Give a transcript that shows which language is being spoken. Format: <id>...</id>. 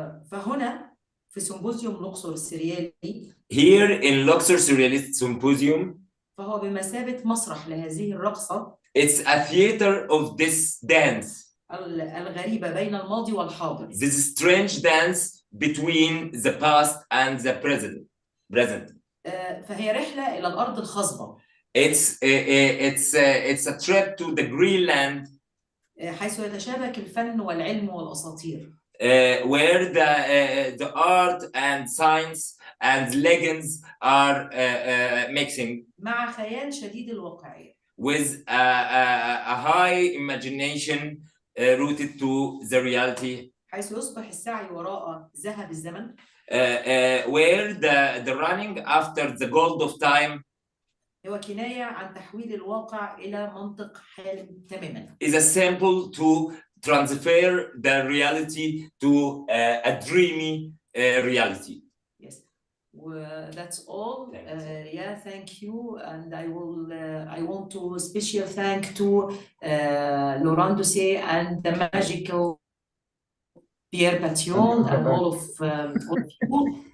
<ar>فهنا في سيمبوزيوم لوكسور السريالي.</ar> <en>Here in Luxor Surrealist Symposium.</en> <ar>فهو بمثابة مسرح لهذه الرقصة.</ar> <en>It's a theater of this dance.</en> <ar>الغريبة بين الماضي والحاضر.</ar> <en>This strange dance between the past and the present.</en> <ar>فهي رحلة إلى الأرض الخصبة.</ar> <en>It's a trip to the Greenland.</en> <ar>حيث يتشابك الفن والعلم والأساطير.</ar> <en>Where the art and science and legends are mixing.</en> <ar>مع خيال شديد الواقعية.</ar> <en>With a high imagination rooted to the reality.</en> <ar>حيث يصبح السعي وراء ذهب الزمن.</ar> <en>Where the running after the gold of time</en> <ar>هو كناية عن تحويل الواقع إلى منطق حالم تماما.</ar> <en>is a sample to transfer the reality to a dreamy reality. Yes, that's all. Yeah, thank you, and I want to special thank to Laurent Doucet and the magical Pierre Patillon and all of you.</en>